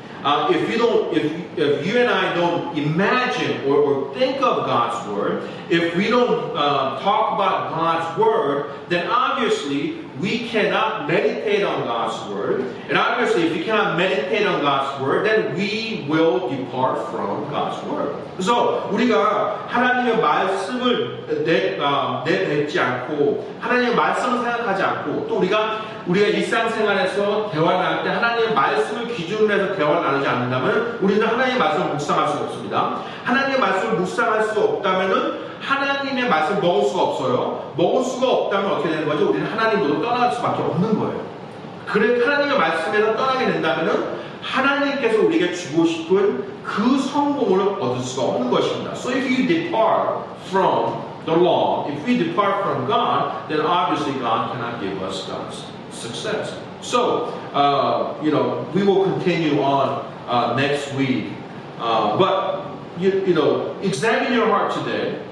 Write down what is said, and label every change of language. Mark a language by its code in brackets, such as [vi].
[en] if you and I don't imagine or think of God's word, if we don't talk about God's word, then obviously we cannot meditate on God's word. And obviously, if we cannot meditate on God's word, then we will depart from God's word. [ko] 그래서 우리가 하나님의 말씀을 내뱉지 않고 하나님의 말씀을 생각하지 않고 또 우리가 일상생활에서 대화를 나눌 때 하나님의 말씀을 기준으로 해서 대화를 나누지 않는다면 우리는 하나님의 말씀을 묵상할 수가 없습니다. 하나님의 말씀을 묵상할 수 없다면은 하나님의 말씀을 먹을 수가 없어요. 먹을 수가 없다면 어떻게 되는 거죠? 우리는 하나님으로 떠날 수밖에 없는 거예요. 그래 하나님의 말씀에서 떠나게 된다면은 하나님께서 우리에게 주고 싶은 그 성공을 얻을 수가 없는 것입니다. [en] So if you depart from the law, if we depart from God, then obviously God cannot give us God's success. So, we will continue on next week. But, examine your heart today.